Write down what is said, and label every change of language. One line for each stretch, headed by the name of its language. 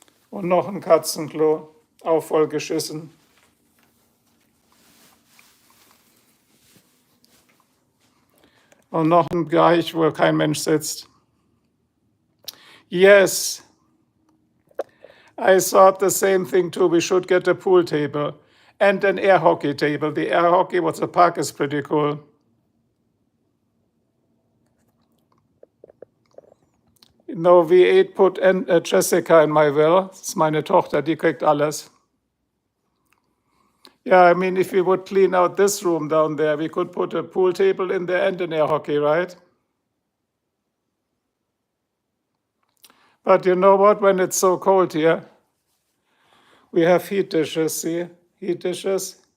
German: Und noch ein Katzenklo, auch voll geschissen. Und noch ein Bereich, wo kein Mensch sitzt.
English: Yes, I thought the same thing too. We should get a pool table and an air hockey table. The air hockey, what's the park, is pretty cool. No, V8 put Jessica in my will.
German: Das ist meine Tochter, die kriegt alles.
English: Yeah, I mean, if we would clean out this room down there, we could put a pool table in there and an air hockey, right? But you know what? When it's so cold here, we have heat dishes, see? Heat dishes.